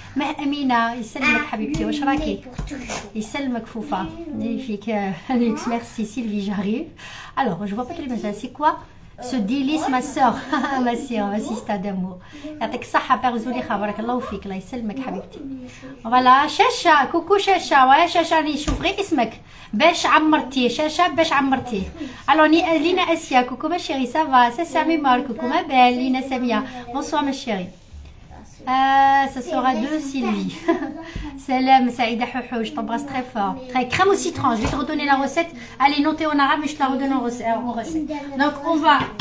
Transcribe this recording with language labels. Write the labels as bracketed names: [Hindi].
[Arabic] Amina, يسلمك حبيبتي واش راكي؟ يسلمك فوفا. [French] Magnifique, Alex, merci Sylvie, j'arrive. Alors, je vois pas tous les messages. C'est quoi ce délice ma soeur? ma soeur, ma sista d'amour. [Arabic] يعطيك الصحة بير زوليخا بارك الله فيك الله يسلمك حبيبتي. [French] Voilà, شاشة, coucou شاشة. Ouais, [Arabic] شاشة راني نشوف غير اسمك. باش عمرتي شاشة باش عمرتي. [French] Alors Lina Asia, coucou ma chérie, ça va? C'est Sami Mar, coucou ma belle Lina Samia. Bonsoir ma chérie. Ce sera de Sylvie. Salam, Saïda Houhou, je t'embrasse très fort. Très crème au citron, je vais te redonner la recette. Allez, notez en arabe, mais je te la redonne en recette. Donc, on va...